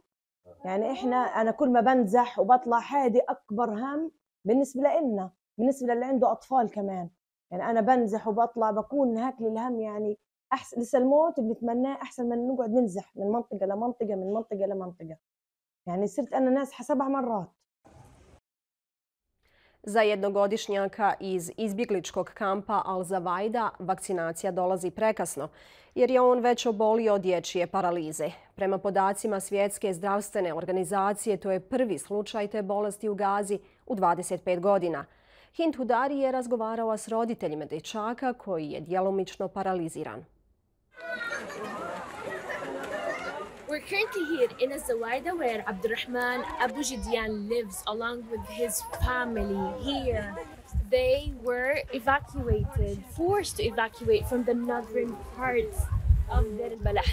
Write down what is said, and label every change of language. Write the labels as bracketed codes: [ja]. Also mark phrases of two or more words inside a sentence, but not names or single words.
[ar] يعني أنا كل ما بنزح وبطلع هذه أكبر هم بالنسبة لنا بالنسبة للي عنده أطفال كمان. يعني أنا بنزح وبطلع بكون هاك الهم يعني أحسن لسه الموت بنتمناه أحسن من نقعد ننزح من منطقة لمنطقة من منطقة لمنطقة. يعني صرت أنا نازحة 7 مرات. [bs] Za jednogodišnjaka iz izbjegličkog kampa Al-Zavajda vakcinacija dolazi prekasno, jer je on već obolio od dječje paralize. Prema podacima Svjetske zdravstvene organizacije, to je prvi slučaj te bolesti u Gazi u 25 godina. Hind Hudari je razgovarala s roditeljima dječaka koji je djelomično paraliziran. [en] We're currently here in Zawaida where Abdurrahman Abu Jidian lives along with his family here. They were forced to evacuate from the northern parts of Deir al-Balah.